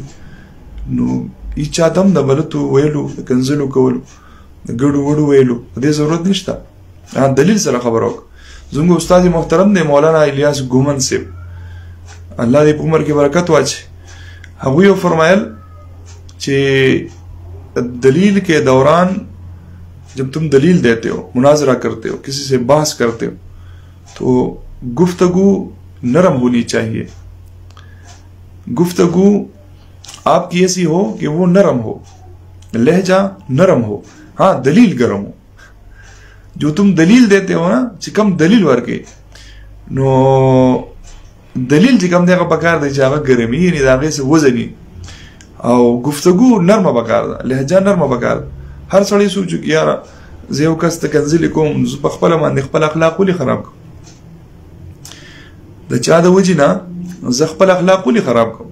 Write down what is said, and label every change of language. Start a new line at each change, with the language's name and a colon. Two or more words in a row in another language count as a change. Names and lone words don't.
Pashto: نو هیڅ چاته هم د غلطو ویلو د کنزلو کولو د ګډو وډو ویلو د دې ضرورت نشته. دلیل سره خبره وکړه. زموږ استاد محترم دی مولانا الیاس ګومن صاحب الله دې په عمر کې برکت واچي. هغوی فرمایل چې
Urdu: دلیل کے دوران جب تم دلیل دیتے ہو مناظرہ کرتے ہو کسی سے بحث کرتے ہو تو گفتگو نرم ہونی چاہیے. گفتگو آپ کی ایسی ہو کہ وہ نرم ہو لہجہ نرم ہو. ہاں دلیل گرم ہو. جو تم دلیل دیتے ہو نا
Pashto: چې کم دلیل ورکې نو دلیل چې کم دی هغه پکار دی چې هغه ګرمي یعنې د هغې څه وزني او گفتگو نرمه پکار ده لهجه نرمه پکار ده. هر سړی سوچو چې یاره زه یو کس ته کنځلې کوم زه په خپله باندې خپل اخلاق ولې خراب کوم د چا د وجې نه زه خپل اخلاق ولې خراب کوم.